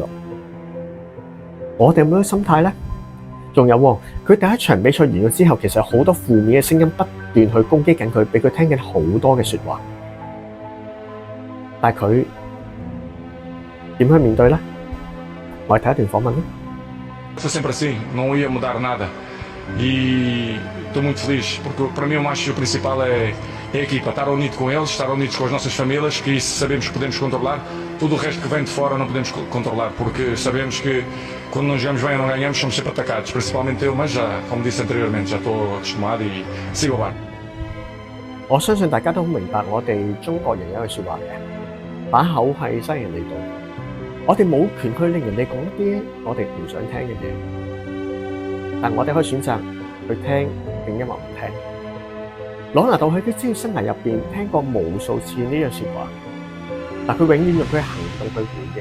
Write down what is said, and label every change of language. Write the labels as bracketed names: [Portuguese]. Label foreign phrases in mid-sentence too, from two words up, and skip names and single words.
[Cantonese] 我哋有冇呢個心態咧？仲有佢第一場比賽完咗之後，其實好多負面嘅聲音不斷去攻擊緊佢，俾佢聽緊好多嘅說話。但係佢點去面對咧？我哋睇一段訪問啦。 [Portuguese] Foi sempre assim, não ia mudar nada. E estou muito feliz, porque para mim o mais principal é a equipa, estar unido com eles, estar unidos com as nossas famílias, que isso sabemos que podemos controlar. Tudo o resto que vem de fora não podemos controlar, porque sabemos que quando não jogamos bem ou não ganhamos, somos sempre atacados, principalmente eu, mas já, como disse anteriormente, já estou acostumado e sigo o barco. [Cantonese] 我相信大家都好明白，我哋中國人有一句説話嘅，把口係西人嚟到。我哋冇權去令人哋講一啲我哋唔想聽嘅嘢，但我哋可以選擇去聽，定抑或唔聽。朗拿度喺佢職業生涯入邊聽過無數次呢樣説話，但佢永遠用佢嘅行動去回應。